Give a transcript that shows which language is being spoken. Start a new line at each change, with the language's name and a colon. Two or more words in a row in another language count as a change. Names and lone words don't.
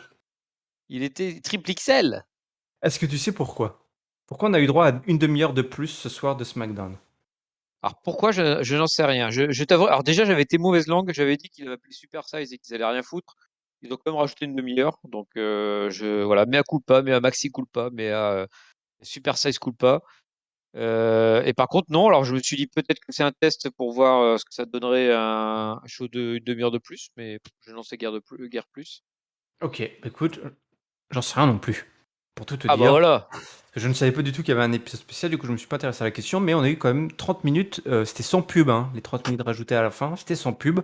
French: Il était triple XL. Est-ce que tu sais pourquoi? Pourquoi on a eu droit à une demi-heure de plus ce soir de SmackDown? Alors pourquoi je n'en sais rien. Je t'avoue. Alors déjà j'avais été mauvaise langue. J'avais dit qu'il avait appelé
English: super size
French: et qu'ils allaient rien foutre. Ils ont quand même rajouté une demi-heure. Donc je voilà,
Latin: mea culpa, mea maxi culpa, mea
English: super size
Latin: culpa.
French: Et par contre, non. Alors, je me suis dit peut-être que c'est un test pour voir ce que ça donnerait un show de une demi-heure de plus, mais je n'en sais guère plus. Ok, bah écoute, j'en sais rien non plus. Pour tout te Ah bah dire, voilà. je ne savais pas du tout qu'il y avait un épisode spécial, du coup je me suis pas intéressé à la question, mais on a eu quand même 30 minutes, c'était sans pub, hein, les 30 minutes rajoutées à la fin, c'était sans pub.